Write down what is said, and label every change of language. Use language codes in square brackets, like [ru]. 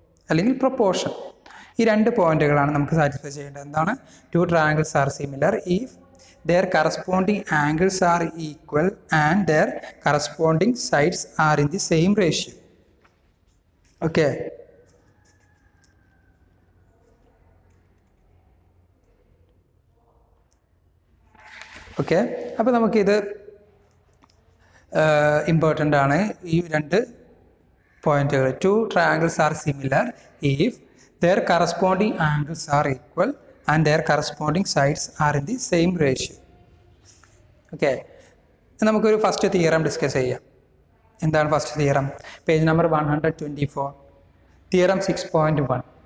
[ml] അല്ലെങ്കിൽ proportion. ഈ രണ്ട് പോയിന്റുകളാണ് നമുക്ക് സാറ്റിസ്ഫൈ ചെയ്യേണ്ടത്. എന്താണ്? [en] Two triangles are similar if their corresponding angles are equal and their corresponding sides are in the same ratio. Okay. Okay. [ml] അപ്പോൾ നമുക്കിത് ഇമ്പോർട്ടൻ്റ് ആണ് ഈ രണ്ട് പോയിന്റുകൾ. [en] Two triangles are similar if their corresponding angles are equal and their corresponding sides are in the same ratio. Okay. [ml] നമുക്കൊരു first theorem discuss ചെയ്യാം. എന്താണ് first theorem? Page number 124. Theorem 6.1.